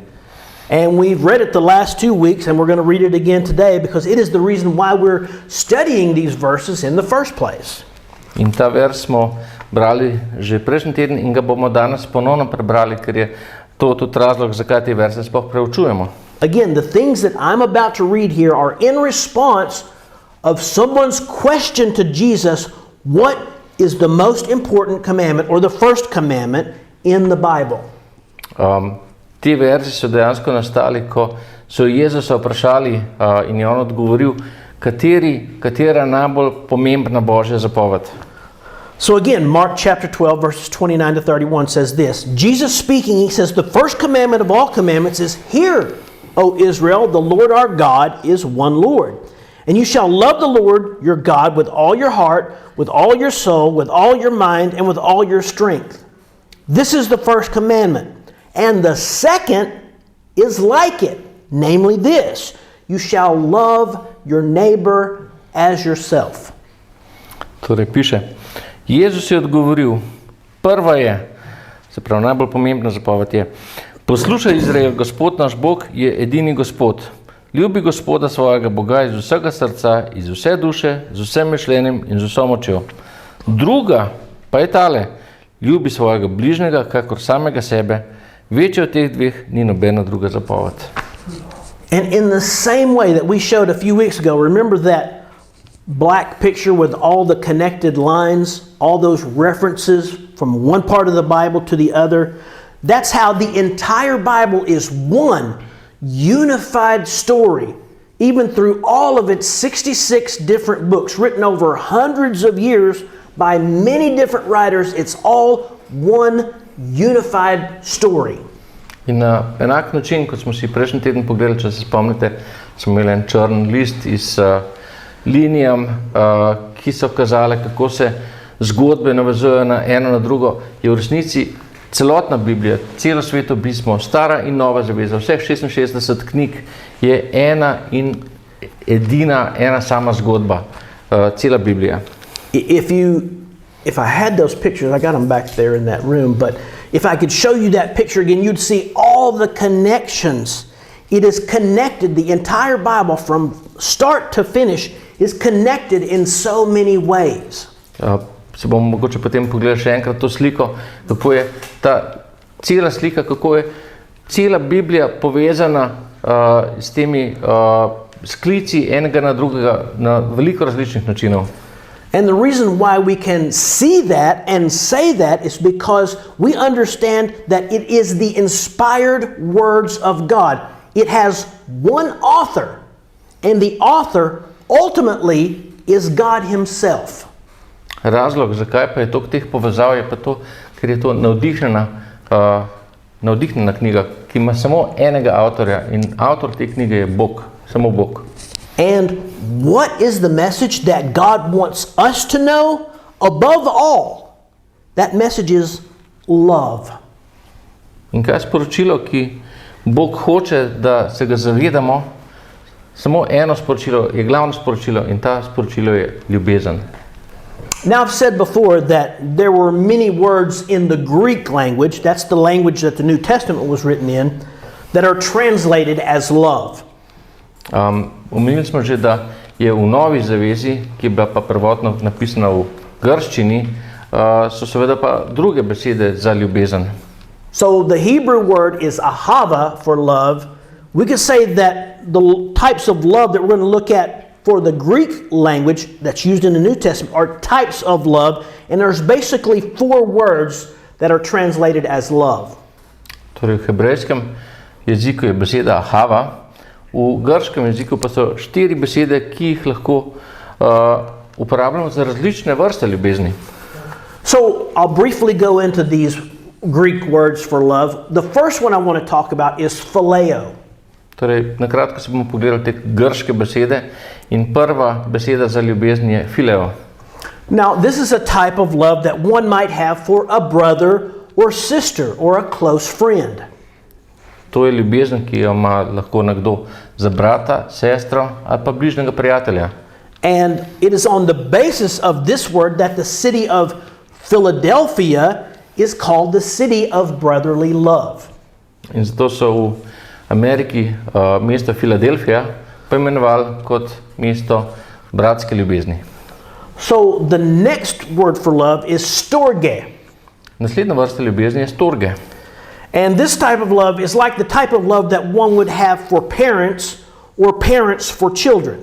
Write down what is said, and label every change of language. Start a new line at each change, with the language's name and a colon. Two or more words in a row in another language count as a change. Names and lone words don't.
English: And we've read it the last 2 weeks, and we're going to read it again today because it is the reason why we're studying these verses in the first place.
Slovenian: In ta vers smo brali že prejšnji teden in ga bomo danes ponovno prebrali, ker je to tudi razlog, zakaj te verse sploh preučujemo.
English: Again, the things that I'm about to read here are in response of someone's question to Jesus, what is the most important commandment or the first commandment in the Bible?
Slovenian: Te verzi so dejansko nastali, ko so Jezusa vprašali in je on odgovoril, katera najbolj pomembna Božja zapoved.
English: So again, Mark chapter 12, verses 29 to 31 says this. Jesus speaking, he says, the first commandment of all commandments is, hear, O Israel, the Lord our God is one Lord. And you shall love the Lord your God with all your heart, with all your soul, with all your mind, and with all your strength. This is the first commandment. And the second is like it, namely this, you shall love your neighbor as yourself.
Slovenian: Torej piše, Jezus je odgovoril, prva je, se pravi najbolj pomembna zapoved je, poslušaj Izrael, Gospod naš Bog je edini Gospod. Ljubi Gospoda svojega Boga iz vsega srca, iz vse duše, z vsem mišljenjem in z vso močjo. Druga pa je tale, ljubi svojega bližnjega, kakor samega sebe. Večje od teh dveh ni nobena druga zapoved.
English: And in the same way that we showed a few weeks ago, remember that black picture with all the connected lines, all those references from one part of the Bible to the other? That's how the entire Bible is one unified story, even through all of its 66 different books written over hundreds of years by many different writers. It's all one unified story.
Slovenian: In na enak način, kot smo si prejšnji teden pogledali, če se spomnite, smo imeli en črn list iz linijam, ki so kazale, kako se zgodbe navezujejo na eno na drugo, je v resnici celotna Biblija, celo sveto pismo, stara in nova zaveza, vseh 66 knjig je ena in edina, ena sama zgodba, cela Biblija.
English: If I had those pictures, I got them back there in that room, but if I could show you that picture again, you'd see all the connections. It is connected, the entire Bible from start to finish is connected in so many ways.
Slovenian: Se bomo mogoče potem pogledali še enkrat to sliko, kako je ta cela slika, kako je cela Biblija povezana s temi sklici enega na drugega na veliko različnih načinov.
English: And the reason why we can see that and say that is because we understand that it is the inspired words of God. It has one author, and the author ultimately is God himself.
Slovenian: Razlog, zakaj pa je toliko teh povezav, je pa to, ker je to navdihnjena knjiga, ki ima samo enega avtorja in avtor te knjige je Bog, samo Bog.
English: And what is the message that God wants us to know? Above all, that message is love.
Slovenian: In kaj je sporočilo, ki Bog hoče, da se ga zavedamo? Samo eno sporočilo je glavno sporočilo in ta sporočilo je ljubezen.
English: Now, I've said before that there were many words in the Greek language, that's the language that the New Testament was written in, that are translated as love.
Slovenian: Omenili smo že, da je v Novi zavezi, ki je bila pa prvotno napisana v grščini, so seveda pa druge besede za ljubezen.
English: So the Hebrew word is Ahavah for love. We could say that the types of love that we're going to look at for the Greek language that's used in the New Testament are types of love, and there's basically 4 words that are translated as love.
Slovenian: Torej v hebrejskem jeziku je beseda Ahavah, v grškem jeziku pa so 4 besede, ki jih lahko uporabljamo za različne vrste ljubezni.
English: So I'll briefly go into these Greek words for love. The first one I want to talk about is phileo.
Slovenian: Torej, na kratko se bomo pogledali te grške besede in prva beseda za ljubezen je phileo.
English: Now, this is a type of love that one might have for a brother or sister or a close friend.
Slovenian: To je ljubezen, ki jo ima lahko nekdo za brata, sestro ali pa bližnjega prijatelja.
English: And it is on the basis of this word that the city of Philadelphia is called the city of brotherly love.
Slovenian: In zato so v Ameriki mesto Filadelfija poimenovali kot mesto bratske ljubezni.
English: So the next word for love is storge.
Slovenian: Naslednja vrsta ljubezni je storge.
English: And this type of love is like the type of love that one would have for parents or parents for children.